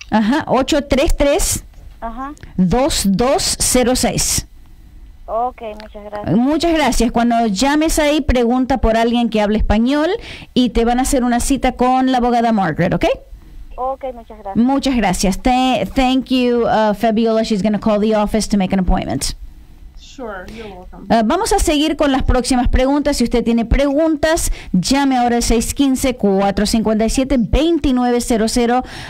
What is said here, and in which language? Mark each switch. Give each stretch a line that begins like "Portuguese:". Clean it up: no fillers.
Spanish: Ajá, 833. Ajá. 2206. Ok, muchas gracias. Muchas gracias. Cuando llames ahí, pregunta por alguien que hable español y te van a hacer una cita con la abogada Margaret, ¿ok? Ok, muchas gracias. Muchas gracias.
English: Thank you,
Spanish: Fabiola.
English: She's going to call the office to make an appointment. Sure, you're welcome.
Spanish: Vamos a seguir con las próximas preguntas. Si usted tiene preguntas, llame ahora al 615-457-2900.